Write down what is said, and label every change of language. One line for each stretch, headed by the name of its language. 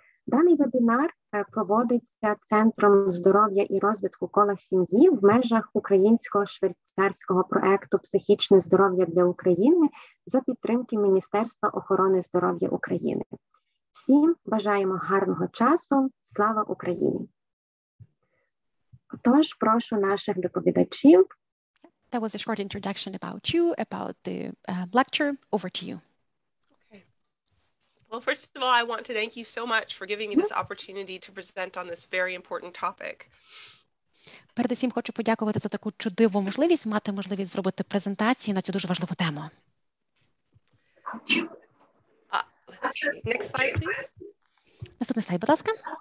Ukrainian: Даний вебінар проводиться Центром здоров'я і розвитку кола сім'ї в межах українського швейцарського проекту «Психічне здоров'я для України» за підтримки Міністерства охорони здоров'я України. Всім бажаємо гарного часу. Слава Україні! Отож, прошу наших доповідачів.
English: That was a short introduction about you, about the lecture. Over to you. Okay. Well, first of all, I want to thank you so much for giving me this opportunity to present on this very important topic.
Ukrainian: Передусім хочу подякувати за таку чудову можливість, мати можливість зробити презентацію на цю дуже важливу тему.
English: Let's see. Next slide, please.
Ukrainian: Наступний слайд, будь ласка.